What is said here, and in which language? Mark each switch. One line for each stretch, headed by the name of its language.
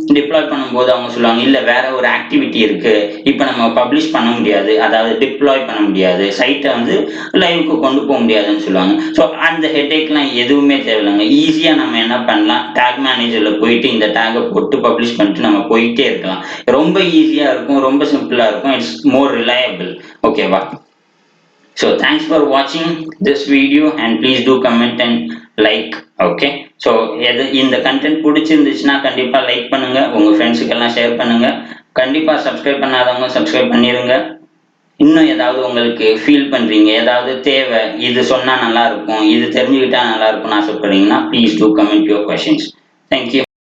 Tamil: Deploy பண்ணும்போது அவங்க சொல்லுவாங்க இல்லை வேற ஒரு ஆக்டிவிட்டி இருக்கு, இப்போ நம்ம பப்ளிஷ் பண்ண முடியாது, அதாவது டிப்ளாய் பண்ண முடியாது, சைட்டை வந்து லைவுக்கு கொண்டு போக முடியாதுன்னு சொல்லுவாங்க. ஸோ அந்த ஹெட்டேக்லாம் எதுவுமே தேவையில்லைங்க. ஈஸியா நம்ம என்ன பண்ணலாம், டேக் மேனேஜர்ல போயிட்டு இந்த டேகை போட்டு பப்ளிஷ் பண்ணிட்டு நம்ம போயிட்டே இருக்கலாம். ரொம்ப ஈஸியா இருக்கும், ரொம்ப சிம்பிளா இருக்கும்,
English: It's more reliable.
Tamil: ஓகேவா?
English: So thanks for watching this video and please do comment and like.
Tamil: Okay, so இந்த கண்டென்ட் பிடிச்சிருந்துச்சுன்னா கண்டிப்பா லைக் பண்ணுங்க, உங்க ஃப்ரெண்ட்ஸுக்கு எல்லாம் ஷேர் பண்ணுங்க. கண்டிப்பா சப்ஸ்கிரைப் பண்ணாதவங்க சப்ஸ்கிரைப் பண்ணிருங்க. இன்னும் ஏதாவது உங்களுக்கு ஃபீல் பண்றீங்க, ஏதாவது தேவை, இது சொன்னா நல்லா இருக்கும், இது தெரிஞ்சுக்கிட்டா நல்லா இருக்கும்னு ஆசைப்படுறீங்கன்னா
English: Please do comment your questions. Thank you.